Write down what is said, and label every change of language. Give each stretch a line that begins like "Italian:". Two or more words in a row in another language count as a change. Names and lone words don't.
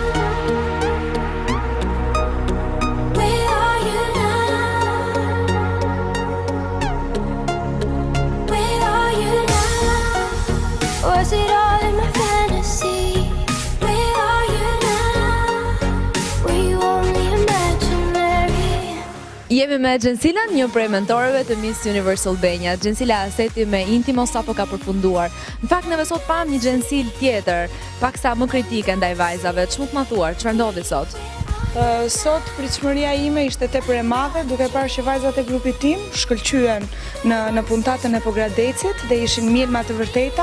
English: Where are you now? Where are you now? Was it all in my fantasy? Where are you now? Were you only imaginary?
Albanian: Jemi me Gjensila, një prej mentoreve të Miss Universal Albania. Gjensila, seti me intimo sapo ka përfunduar. Në fakt neve sot pam një Gjensil tjetër, paksa më kritike ndaj vajzave. Ç'mund të ma thuar, çfarë ndodhi sot? Sot pritshmëria ime ishte tepër e madhe, duke parë që vajzat e grupit tim shkëlqyen në puntatën e Pogradecit dhe ishin mielma të vërteta.